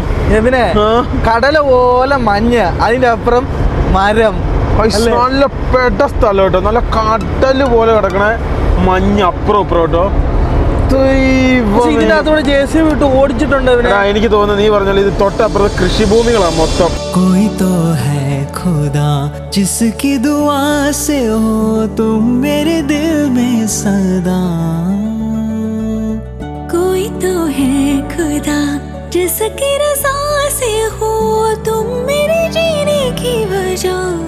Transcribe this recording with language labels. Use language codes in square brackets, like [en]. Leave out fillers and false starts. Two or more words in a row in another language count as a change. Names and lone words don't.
[ml] എതിനെ കടല പോലെ മഞ്ഞ്, അതിന്റെ അപ്പുറം മരം. നല്ല പെട്ട സ്ഥലം കേട്ടോ. നല്ല കടല് പോലെ കിടക്കണ മഞ്ഞ് അപ്പുറം കേട്ടോ. ഇതിനകത്തൂടെ JCB വിട്ട് ഓടിച്ചിട്ടുണ്ട്. എനിക്ക് തോന്നുന്നു നീ പറഞ്ഞാൽ ഇത് തൊട്ടപ്പുറത്ത് കൃഷിഭൂമികളാണ് മൊത്തം. [hi] कोई तो है खुदा जिसकी दुआ से हो तुम मेरे दिल में सदा. कोई तो है खुदा जिसकी रज़ा से हो तुम मेरे जीने की वजह.